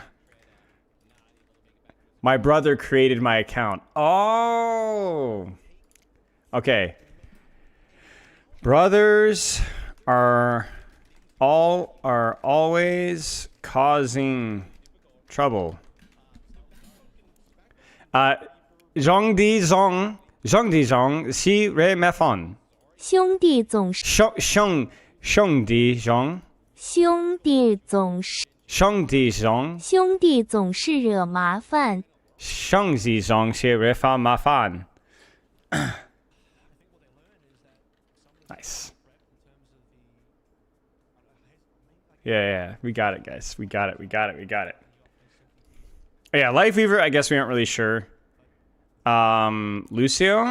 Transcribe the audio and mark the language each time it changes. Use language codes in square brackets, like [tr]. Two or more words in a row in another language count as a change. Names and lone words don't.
[en] My brother created my account. Oh. Okay. Brothers are always causing trouble. Zhong di zhong si re me fon. [zh] 兄弟总是兄弟zhong 兄弟总是兄弟zhong 兄弟总是惹麻烦。兄弟zhong si re fa ma fan. [en] Nice. Yeah, we got it, guys. We got it. Oh, yeah, Life Weaver, I guess we aren't really sure. Lucio?